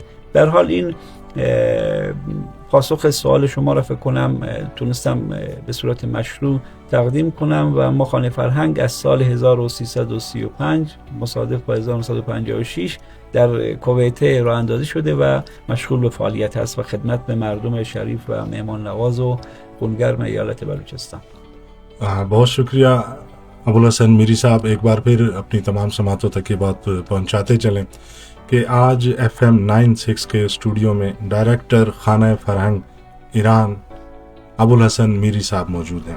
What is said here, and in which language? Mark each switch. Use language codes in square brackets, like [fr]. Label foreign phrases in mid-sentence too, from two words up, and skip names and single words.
[fa] در حال این پاسخ سوال شما را فکر کنم تونستم به صورت مشروع تقدیم کنم و ما خانه فرهنگ از سال 1335 مصادف با 1956 در کویت راه اندازی شده و مشغول به فعالیت است و خدمت به مردم شریف و مهمان نواز و خونگرم ایالت بلوچستان. [ur] بہت شکریہ ابوالحسن میری صاحب، ایک بار پھر اپنی تمام سماعتوں تک یہ بات پہنچاتے چلیں کہ آج FM 96 کے اسٹوڈیو میں ڈائریکٹر خانہ فرہنگ ایران ابوالحسن میری صاحب موجود ہیں.